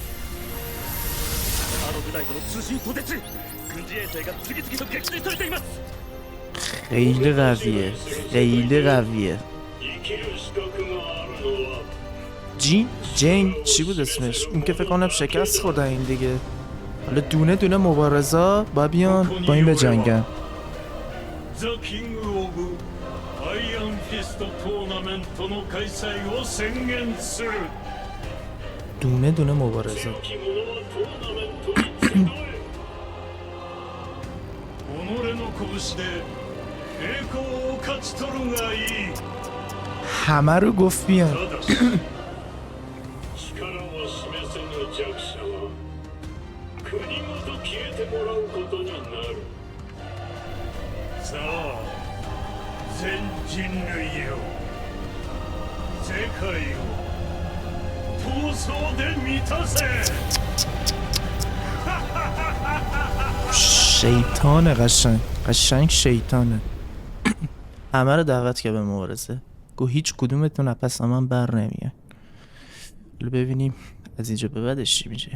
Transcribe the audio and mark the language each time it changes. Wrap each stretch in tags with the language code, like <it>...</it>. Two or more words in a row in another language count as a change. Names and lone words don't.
<fa>خیلی قویه، خیلی قویه. جین چی بود اسمش؟ اون که فکر کنم شکست خورده این دیگه. حالا دونه دونه مبارزا با بیان با این بجنگن.</fa> <ja>ザ・キング・オブ・アイアンフィストトーナメントの開催を宣言する。</ja> <fa>دونه دونه مبارزه.</fa> <ja>強き者はトーナメントに集え。己の拳で栄光を勝ち取るがいい。</ja> <fa>همه رو گفت بیان.</fa> <ja>ただし力を示せぬ弱者は国ごと消えてもらうことになる。さあ全人類よ、世界を闘争で満たせ。</ja> <fa>شیطانه قشنگ شیطانه. همه رو دعوت کرد به مبارزه. گو هیچ کدومتون از پس من بر نمیاد. حالا ببینیم از اینجا به بعدش چی میشه.</fa>